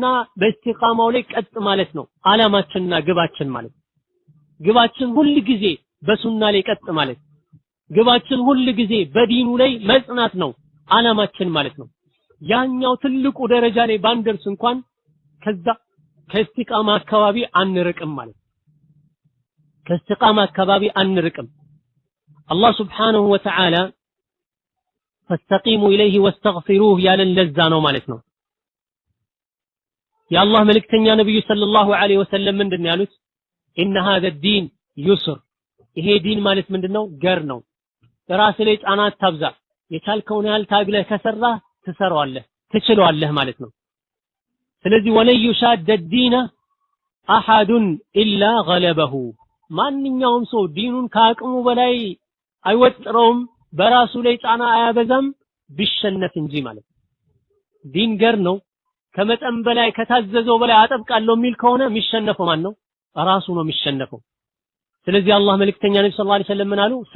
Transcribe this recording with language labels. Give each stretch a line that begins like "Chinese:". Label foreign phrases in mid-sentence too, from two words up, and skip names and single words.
Amharic: በእስቲቃማው ላይ ቀጥ ማለት ነው አላማችንና ግባችን ማለት ግባችን ሁሉ ጊዜ በሱና ላይ ቀጥ ማለት ግባችን ሁሉ ጊዜ በዲኑ ላይ መጽናት ነው አላማችን ማለት ነው ያኛው ትልቁ ደረጃ ላይ ባንደርስ እንኳን ከዛ ከእስቲቃማ አካባቢ አንርቅም ማለት ከእስቲቃማ አካባቢ አንርቅም አላህ
Arabic: سبحانه وتعالى فاستقيموا إليه واستغفروه
Amharic: ያለን ለዛ ነው ማለት ነው የአላህ መልእክተኛ ነብዩ
Arabic: صلى الله عليه وسلم
Amharic: ምንድነው ያሉት
Arabic: ان هذا الدين يسر
Amharic: ይሄ ዲን ማለት ምንድነው ገር ነው ራስ ላይ ጫና አታብዛ የቻልከውን ያህል ታግለህ ከሰራህ ትሰራዋለህ ትችለዋለህ ማለት ነው ስለዚህ ወለይ
Arabic: يشاد الدين احد الا غلبه
Amharic: ማንኛውም ሰው ዲኑን ከአቅሙ በላይ አይወጥረውም በራሱ ላይ ጫና አያበዛም ቢሸነፍ እንጂ ማለት ዲን ገር ነው ከመጠን በላይ ከታዘዘው በላይ አጠብቃለሁ የሚል ከሆነ የሚሸነፈው ማን ነው ራሱ ነው የሚሸነፈው ስለዚህ አላህ መልእክተኛ ነብዩ
Arabic: صلى الله عليه وسلم
Amharic: ምን አሉ